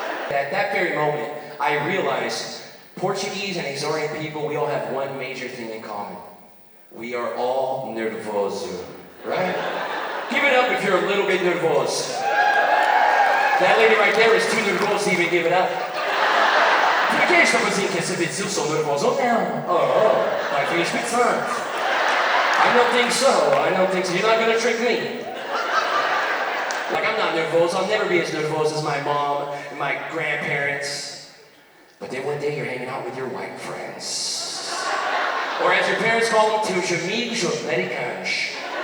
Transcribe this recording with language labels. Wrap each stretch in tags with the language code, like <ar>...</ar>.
<en>At that very moment, I realized Portuguese and Azorian people, we all have one major thing in common. We are all nervoso, right? Give it up if you're a little bit nervoso. That lady right there is too nervosa to even give it up.</en> <pt>Por que esta coisinha quer saber se eu sou nervoso ou não? Vai vir Santo.</pt> <en>I don't think so. You're not gonna trick me. Like, I'm not nervous. I'll never be as nervous as my mom and my grandparents. But then one day you're hanging out with your white friends. Or as your parents call them,</en> <pt>teus amigos americanos.</pt>